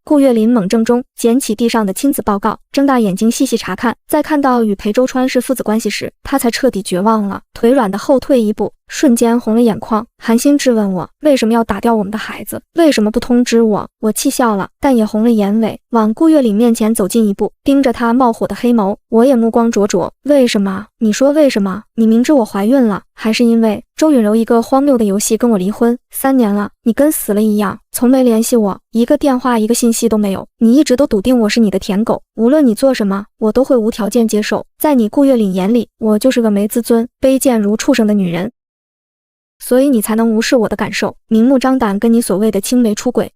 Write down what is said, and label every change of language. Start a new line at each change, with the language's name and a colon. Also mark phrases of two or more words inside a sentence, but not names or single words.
Chinese: 顧月琳猛怔中撿起地上的親子報告，睜大眼睛細細查看，在看到與裴周川是父子關係時，他才徹底絕望了，腿軟的後退一步，瞬間紅了眼眶，寒心質問我為什麼要打掉我們的孩子，為什麼不通知我。我氣笑了，但也紅了眼尾，往顧月琳面前走近一步，盯着他冒火的黑眸，我也目光灼灼。為什麼？你說為什麼？你明知我懷孕了，還是因為周允柔一個荒謬的遊戲跟我離婚？3年了，你跟死了一樣，從沒聯繫我，一個電話一個信息都沒有。你一直都篤定我是你的舔狗，無論你做什麼，我都會無條件接受。在你顧月琳眼裡，我就是個沒自尊、卑賤如畜生的女人。所以你才能無視我的感受，明目張膽跟你所謂的青梅出軌。